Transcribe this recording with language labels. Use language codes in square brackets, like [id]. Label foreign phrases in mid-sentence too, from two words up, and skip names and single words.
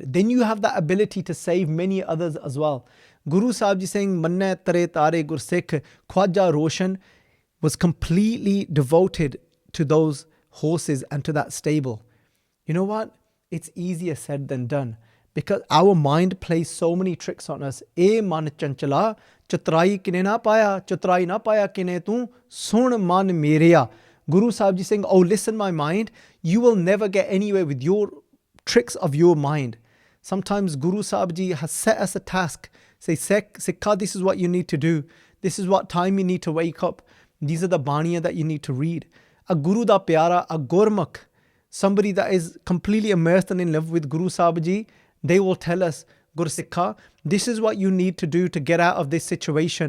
[en] Then you have that ability to save many others as well. Guru Sahib Ji saying, [pa] ਮੰਨੇ ਤਰੇ ਤਾਰੇ ਗੁਰਸਿਖ, [en] Khwaja Roshan was completely devoted to those horses and to that stable. You know what? It's easier said than done, because our mind plays so many tricks on us. [pa] ਏ ਮਨ ਚੰਚਲਾ, ਚਤਰਾਈ ਕਿਨੇ ਨਾ ਪਾਇਆ ਕਿਨੇ ਤੂ, ਸੁਣ ਮਨ ਮੇਰਿਆ. [en] Guru Sahib Ji saying, oh, listen, my mind, you will never get anywhere with your tricks of your mind. Sometimes Guru Sahib Ji has set us a task. Say, Sikha, this is what you need to do. This is what time you need to wake up. These are the Baniya that you need to read. A [pa] ਗੁਰੂ ਦਾ ਪਿਆਰਾ, [en] a Gurmukh, somebody that is completely immersed and in love with Guru Sahib Ji, they will tell us, Gursikha, this is what you need to do to get out of this situation.